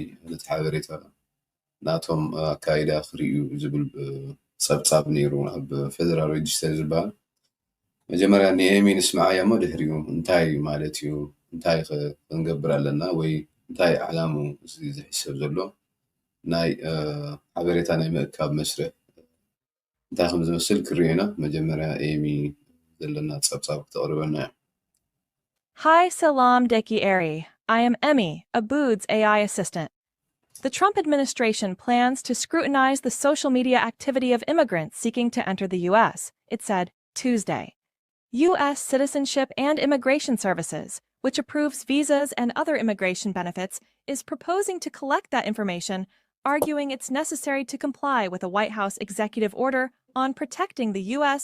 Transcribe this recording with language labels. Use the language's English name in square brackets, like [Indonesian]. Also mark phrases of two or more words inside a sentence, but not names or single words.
[Tigrinya] ነቲ ሓበሬታ ናቶም ኣካይዳ ክርዩ ዝብል ፀብፃብ ነይሩ ኣብ ፌደራል ሬጅስተር ዝበሃል መጀመርያ ንኤሚ ንስማዓያ ሞ ድሕሪኡ እንታይ ማለት እዩ እንታይ ክንገብር ኣለና ወይ እንታይ ዕላሙ ዝሕሰብ ዘሎ ናይ ሓበሬታ ናይ ምእካብ መስርዕ እንታይ ከም ዝመስል ክርዩና መጀመርያ ኤሚ ዘለና ፀብፃብ ክተቕርበና እያ [English] Hi, Salam Deki Eri. I am Emmy, Abood's AI assistant. The Trump administration plans to scrutinize the social media activity of immigrants seeking to enter the U.S., it said Tuesday. U.S. Citizenship and Immigration Services, which approves visas and other immigration benefits, is proposing to collect that information, arguing it's necessary to comply with a White House executive order on protecting the U.S.